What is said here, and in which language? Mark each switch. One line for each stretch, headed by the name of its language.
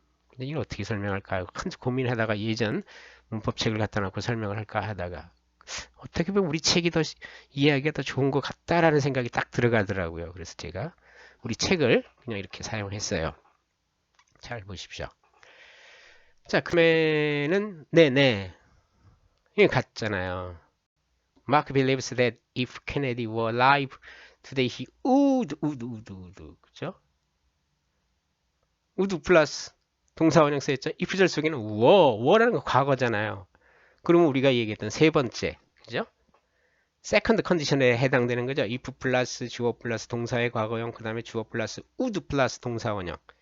Korean: 근데 이걸 어떻게 설명할까요? 큰 고민하다가 예전 문법책을 갖다 놓고 설명을 할까 하다가 어떻게 보면 우리 책이 더 이해하기가 더 좋은 것 같다라는 생각이 딱 들어가더라고요. 그래서 제가 우리 책을 그냥 이렇게 사용했어요. 잘 보십시오. 자, 그러면은 네네 이게 같잖아요.
English: Mark believes that if Kennedy were alive today, he would.
Korean: 그죠? would 플러스 동사원형 쓰였죠? if절 속에는 were라는 거 과거잖아요. 그러면 우리가 얘기했던 세 번째, 그죠? 세컨드 컨디션에 해당되는 거죠. if 플러스 주어 플러스 동사의 과거형, 그 다음에 주어 플러스 would 플러스 동사원형.